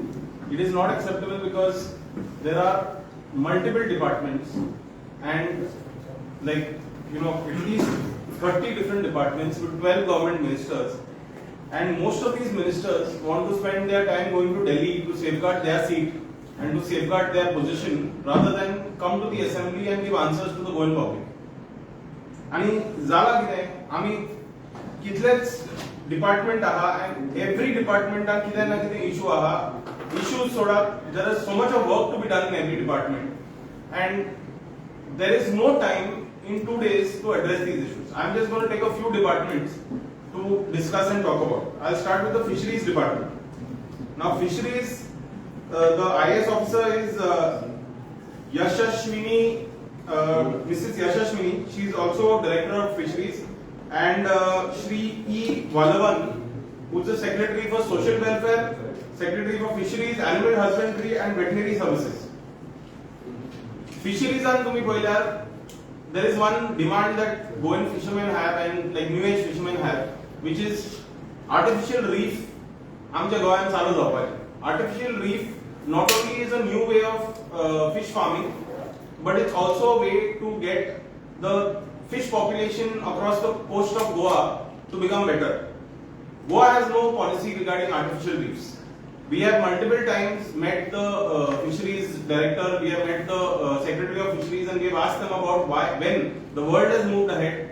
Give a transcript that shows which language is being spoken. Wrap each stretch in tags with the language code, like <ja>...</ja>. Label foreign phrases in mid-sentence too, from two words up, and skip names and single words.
<en>It is not acceptable because there are multiple departments and, like, at least 30 different departments with 12 government ministers, and most of these ministers want to spend their time going to Delhi to safeguard their seat and to safeguard their position rather than come to the assembly and give answers to the Goan public.</en> <kok>आणि जाला कितें आमी कितलेच डिपार्टमेंट आहा</kok> <en>and every department</en> <kok>कितें ना कितें issue आहा. Issues सोडात,</kok> <en>there is so much of work to be done in every department and there is no time in 2 days to address these issues. I'm just going to take a few departments to discuss and talk about. I'll start with the Fisheries department. Now, Fisheries The IAS officer is Yashashwini, Mrs. Yashashwini. She is also director of Fisheries, and Shri E. Valavan, who is the secretary for social welfare, secretary for Fisheries, animal husbandry, and veterinary services. Fisheries and</en> <kok>तुम्ही पहिल्यार</kok> <en>there is one demand that Goan fishermen have and like new age fishermen have, which is artificial reef.</en> <kok>आमच्या गोव्यात चालू जावपाचे.</kok> <en>Artificial reef not only is a new way of fish farming, but it's also a way to get the fish population across the coast of Goa to become better. Goa has no policy regarding artificial reefs. We have multiple times met the fisheries director, we have met the secretary of fisheries, and we have asked them about why, when the world has moved ahead.</en>